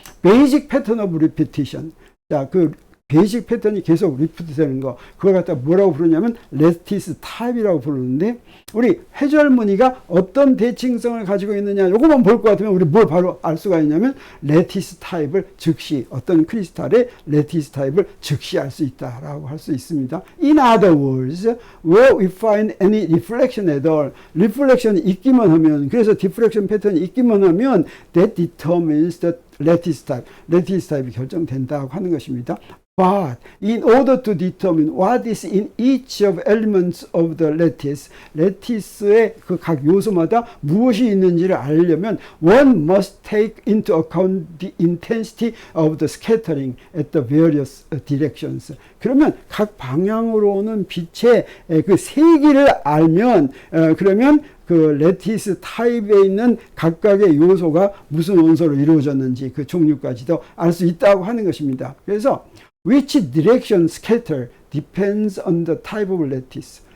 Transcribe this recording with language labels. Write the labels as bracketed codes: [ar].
[ko] 베이직 패턴 오브 리피티션. 자, 그 베이직 패턴이 계속 리피트 되는 거, 그걸 갖다 뭐라고 부르냐면 레티스 타입이라고 부르는데, 우리 회절무늬가 어떤 대칭성을 가지고 있느냐, 요것만 볼 것 같으면 우리 뭘 바로 알 수가 있냐면 레티스 타입을 즉시, 어떤 크리스탈의 레티스 타입을 즉시 알 수 있다라고 할 수 있습니다. [en] In other words, where we find any reflection at all, [ko] reflection이 있기만 하면, 그래서 diffraction 패턴이 있기만 하면 [en] that determines the lattice type, [ko] lattice 타입이 결정된다고 하는 것입니다. [en] But in order to determine what is in each of elements of the lattice, [ko] lattice의 그 각 요소마다 무엇이 있는지를 알려면 [en] one must take into account the intensity of the scattering at the various directions. [ko] 그러면 각 방향으로 오는 빛의 그 세기를 알면 그러면 그 레티스 타입에 있는 각각의 요소가 무슨 원소로 이루어졌는지 그 종류까지도 알 수 있다고 하는 것입니다. [en] 그래서 which direction scatter depends on the type of lattice.